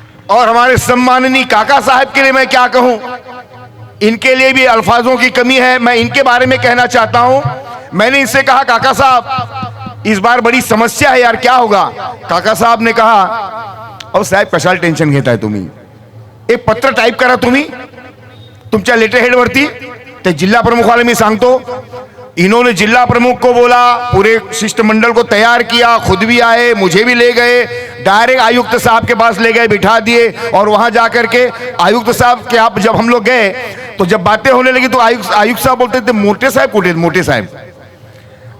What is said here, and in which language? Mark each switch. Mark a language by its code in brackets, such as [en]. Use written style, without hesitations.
[hi] और हमारे सम्माननीय काका साहब के लिए मैं क्या कहूं, इनके लिए भी अल्फाजों की कमी है। मैं इनके बारे में कहना चाहता हूं। मैंने इनसे कहा, काका साहब इस बार बड़ी समस्या है यार, क्या होगा। काका साहब ने कहा, [mr] अहो साहेब कशाला टेन्शन घेताय तुम्ही, एक पत्र टाइप करा तुम्ही तुमच्या लेटर हेड वरती, ते जिल्हा प्रमुखाला मी सांगतो। [hi] इन्होंने जिला प्रमुख को बोला, पूरे शिष्टमंडल को तैयार किया, खुद भी आए, मुझे भी ले गए, डायरेक्ट आयुक्त साहब के पास ले गए, बिठा दिए, और वहां जाकर के आयुक्त साहब के आप जब हम लोग गए तो जब बातें होने लगी तो आयुक्त साहब बोलते थे, [mr] मोटे साहब कुठे, मोटे साहब।